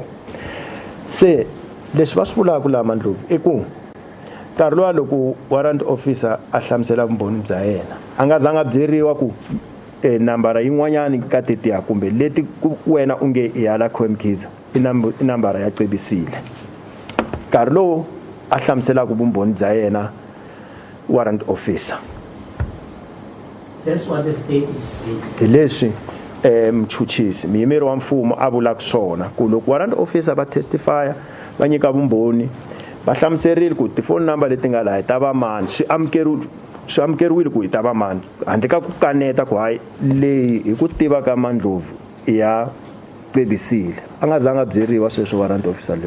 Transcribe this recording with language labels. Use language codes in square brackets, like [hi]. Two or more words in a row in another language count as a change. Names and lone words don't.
[ts] Se leswi va swi vulaka laha Ndlovu i ku nkarhi lowa loko [en] warrant officer [ts] a hlamusela vumbhoni bya yena a nga zanga byeriwa ku nambara yin'wanyani ka tetiya kumbe leti wena u nge i ya Lakhiwe Mkhize i nambara ya Cebisile. Nkarhi lowu a hlamuselaka vumbhoni bya yena [en] warrant officer. That's what the state is saying. [ts] Leswi mchuchisi muyimeri wa mfumo a vulaka swona ku loko [en] warrant officer [ts] va testify va nyika vumbhoni va hlamuserile ku tifoni number leti nga laha ta va mani swi amukeriwile ku hi ta va mani handle ka ku kaneta ku hayi leyi hi ku tiva ka Ndlovu ya Cebisile a nga zanga byeriwa sweswo [en] warrant officer [ts] luya.